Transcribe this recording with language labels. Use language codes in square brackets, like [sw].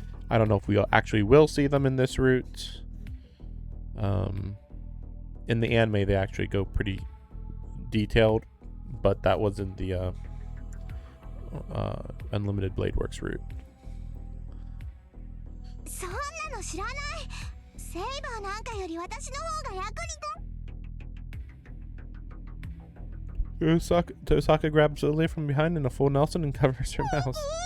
[en] I don't know if we actually will see them in this route. In the anime, they actually go pretty detailed, but that was in the Unlimited Blade Works route. [ja] そんなの知らない。セイバーなんかより私の方が役に立つ。 [en] Tosaka grabs Ilya from behind in a full Nelson and covers her mouth.